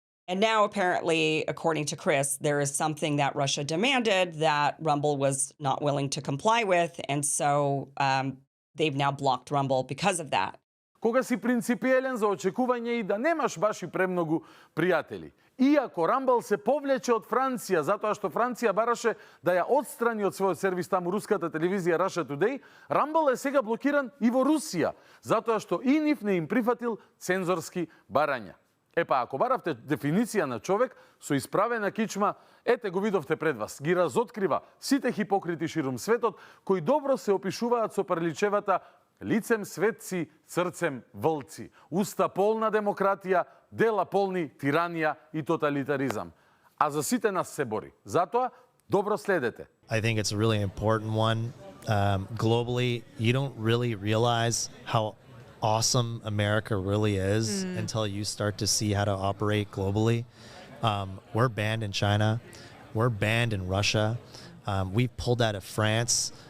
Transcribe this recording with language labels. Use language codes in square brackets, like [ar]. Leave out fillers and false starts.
[en] And now, apparently, according to Chris, there is something that Russia demanded that Rumble was not willing to comply with, and so they've now blocked Rumble because of that. [mk] Кога си принципиелен за очекување и да немаш баш и премногу пријатели. Иако Рамбл се повлече од Франција, затоа што Франција бараше да ја отстрани од својот сервис таму руската телевизија Russia Today, Рамбл е сега блокиран и во Русија, затоа што и нив не им прифатил цензорски барања. Епа, ако баравте дефиниција на човек со исправена кичма, ете го видовте пред вас. Ги разоткрива сите хипокрити ширум светот, кои добро се опишуваат со приличевата лицем светци, срцем вълци, уста полна демократија, дела полни тиранија и тоталитаризам. А за сите нас се бори. Затоа, добро следете. [en] I think it's a really important one. Globally, you don't really realize how awesome America really is until you start to see how to operate globally. We're banned in China. We're banned in Russia. We've pulled out of France.